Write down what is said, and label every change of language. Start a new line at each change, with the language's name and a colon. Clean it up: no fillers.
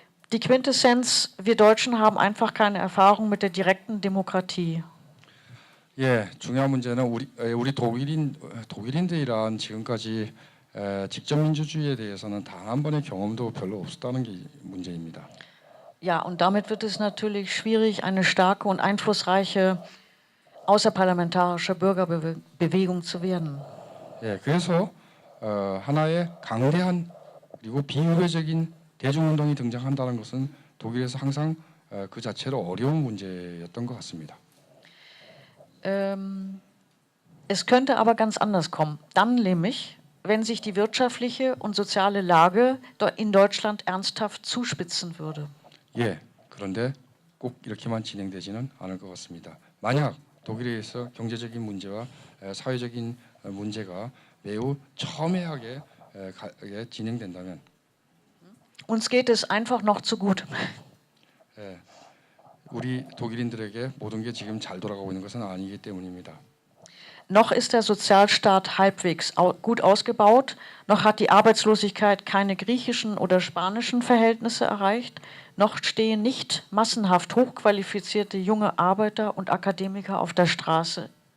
German: Die Quintessenz, wir Deutschen haben einfach keine Erfahrung mit der direkten Demokratie.
Korean: 예, 중요한 문제는 우리 독일인들이란 지금까지 직접 민주주의에 대해서는 단 한 번의 경험도 별로 없었다는 게 문제입니다.
German: Ja, und damit wird es natürlich schwierig, eine starke und einflussreiche außerparlamentarische Bürgerbewegung zu werden.
Korean: 예, 그래서 하나의 강대한 그리고 비의회적인 대중운동이 등장한다는 것은 독일에서 항상 그 자체로 어려운 문제였던 것 같습니다.
German: Es könnte aber ganz anders kommen. Dann nämlich, wenn sich die wirtschaftliche und soziale Lage in Deutschland ernsthaft zuspitzen würde.
Korean: 예, 그런데 꼭 이렇게만 진행되지는 않을 것 같습니다. 만약 독일에서 경제적인 문제와 사회적인 문제가 매우 첨예하게 진행된다면
German: Uns geht es einfach noch zu gut.
Korean: 우리 독일인들에게 모든 게 지금 잘 돌아가고 있는 것은 아니기 때문입니다.
German: noch ist der Sozialstaat halbwegs gut ausgebaut, noch hat die Arbeitslosigkeit keine griechischen oder spanischen Verhältnisse erreicht, noch stehen nicht massenhaft hochqualifizierte junge Arbeiter und Akademiker auf der Straße.